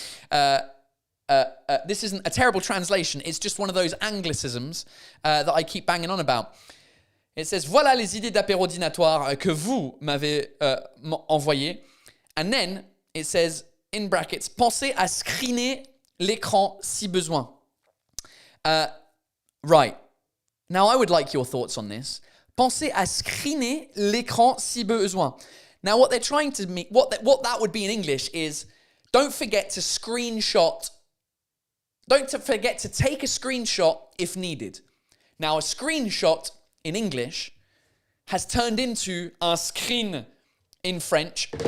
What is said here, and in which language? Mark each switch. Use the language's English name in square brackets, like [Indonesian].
[English] This isn't a terrible translation. It's just one of those anglicisms that I keep banging on about. It says, [French] voilà les idées d'apéro dînatoire que vous m'avez envoyées. [English] And then it says, in brackets, [French] pensez à screener l'écran si besoin. [English] Right. Now, I would like your thoughts on this. [French] Pensez à screener l'écran si besoin. [English] Now, what they're trying to mean, what that would be in English is, don't forget to screenshot. Don't forget to take a screenshot if needed. Now, a screenshot in English has turned into un screen in French.